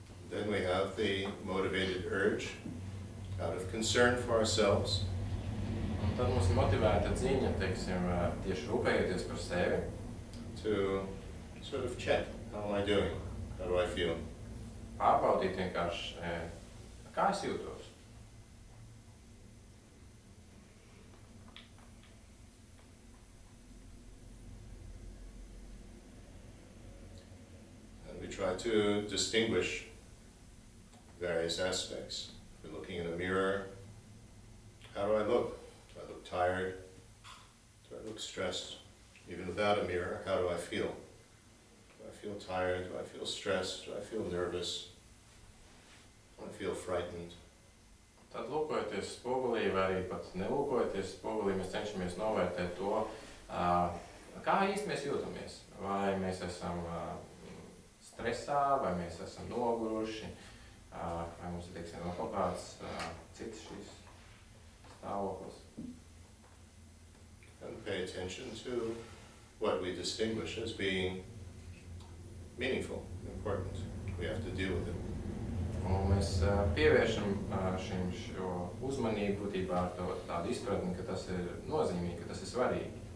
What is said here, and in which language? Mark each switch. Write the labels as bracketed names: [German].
[English] Then we have the motivated urge, out of concern for ourselves, [Latvian] Un tad mums ir motivēta ziņa, teiksim, tieši rūpējoties par sevi, [English] to sort of check, how am I doing? How do I feel? [Latvian] pārbaudīt vienkārši, kā es jūtos. [English] And we try to distinguish various aspects. If we're looking in a mirror, how do I look? Do I look tired? Do I look stressed? Even without a mirror, how do I feel? Do I feel tired? Do I feel stressed? Do I feel nervous? Do I feel frightened? [Latvian] Tad lūkojoties spogulī vai arī pat nelūkojoties spogulī, mēs cenšamies novērtēt to, kā īsti mēs jūtamies. Vai mēs esam stresā, vai mēs esam noguruši, vai mums ir, teiksim, vēl kaut kāds cits šīs stāvoklis. [English] And pay attention to what we distinguish as being meaningful, important. We have to deal with it. [Latvian] Un mēs pievēršam šim šo uzmanību būtībā ar tādu izpratni, ka tas ir nozīmīgi, ka tas ir svarīgi.